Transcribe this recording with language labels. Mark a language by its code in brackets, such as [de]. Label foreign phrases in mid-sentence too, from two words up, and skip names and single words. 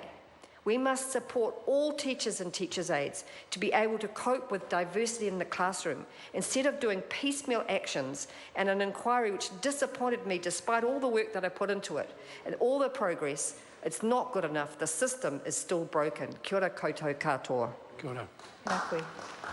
[en] We must support all teachers and teachers' aides to be able to cope with diversity in the classroom instead of doing piecemeal actions and an inquiry which disappointed me despite all the work that I put into it and all the progress. It's not good enough. The system is still broken. [mi] Kia ora koutou katoa. Kia ora. Ngā koe.